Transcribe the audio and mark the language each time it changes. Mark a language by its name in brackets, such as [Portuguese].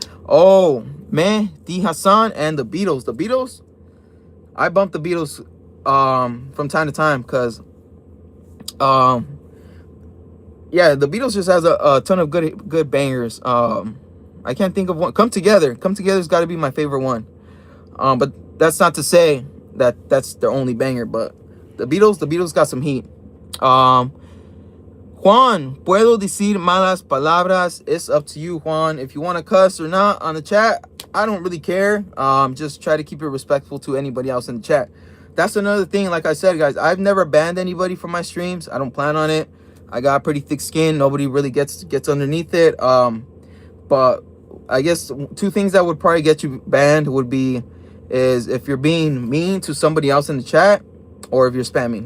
[English] Oh man, D Hassan and the Beatles. The Beatles, I bump the Beatles from time to time, because yeah, the Beatles just has a ton of good bangers. I can't think of one. Come Together's got to be my favorite one. But that's not to say that that's their only banger, but the Beatles got some heat. [Spanish] Juan, puedo decir malas palabras? [English] It's up to you, Juan. If you want to cuss or not on the chat, I don't really care. Just try to keep it respectful to anybody else in the chat. That's another thing. Like I said, guys, I've never banned anybody from my streams. I don't plan on it. I got pretty thick skin. Nobody really gets underneath it. But I guess two things that would probably get you banned would be is if you're being mean to somebody else in the chat, or if you're spamming.